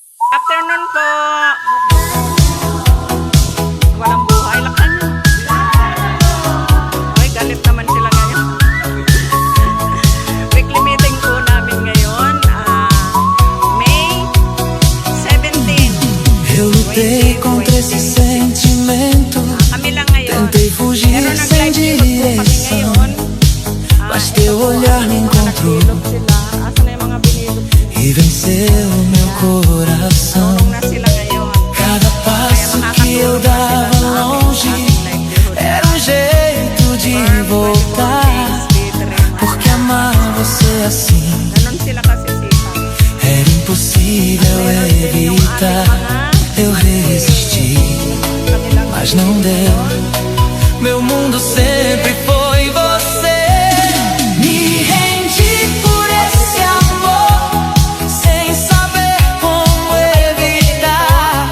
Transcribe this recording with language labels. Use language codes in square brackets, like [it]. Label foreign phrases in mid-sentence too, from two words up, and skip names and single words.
[tl] Afternoon po. Walang buhay. Lakan nyo. Ay, galit naman sila ngayon. Weekly meeting po namin ngayon. May 17. [pt] Eu lutei contra esse sentimento. [tl] Kami lang ngayon. [pt] Tentei fugir [tl] Pero [pt] sem [tl] nag-live po kami [pt] direção. [tl] ngayon. [pt] Mas teu olhar me encontrou [tl] Sila. Asa na yung mga binilog? [pt] e venceu meu coração. [tl] Tulong na sila ngayon. [pt] Cada passo que eu dava longe era um jeito de voltar. Porque amar você assim [tl] Ganon sila kasi sila. [pt] era impossível evitar. Eu resisti, mas não deu. Meu mundo sempre foi você. Me rendi por esse amor, sem saber como evitar.